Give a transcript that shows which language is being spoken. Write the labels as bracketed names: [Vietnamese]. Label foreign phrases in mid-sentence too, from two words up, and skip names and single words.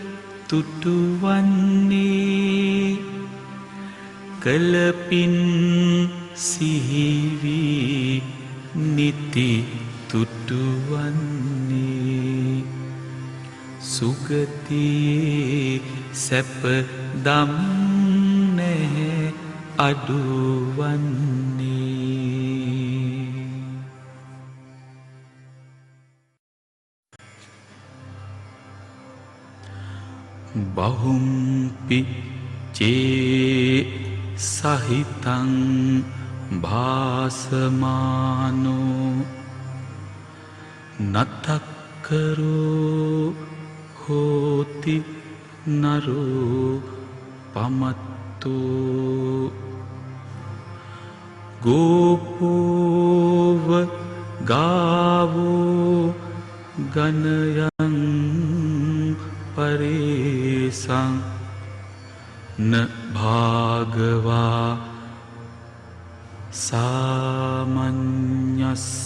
[Sinhala] තුටුවන්නේ කලපින් සිහිවී නිති තුටුවන්නේ සුගතියේ සැප දම් නැහැ [Pali] අඩුවන්නේ බහුම්පි චේ සහිතං භාසමානෝ නතක්කරෝ හෝති නරෝ පමත්තෝ ගෝපෝව ගාවෝ ගනයං පරේසං න භාගවා සාමඤ්ඤස්ස